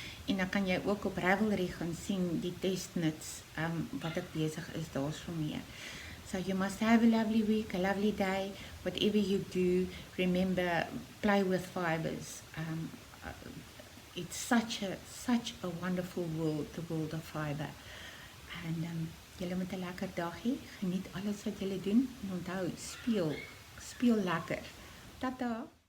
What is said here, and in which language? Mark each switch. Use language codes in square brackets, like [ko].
[af] En dan kan jy ook op Ravelry gaan sien die test knits wat ek besig is daarso mee. [en] So you must have a lovely week, a lovely day. Whatever you do, remember, play with fibers. It's such a wonderful world, the world of fiber. [af] And julle moet 'n lekker dag hê. Geniet alles wat julle doen. En onthou, speel lekker. Tata.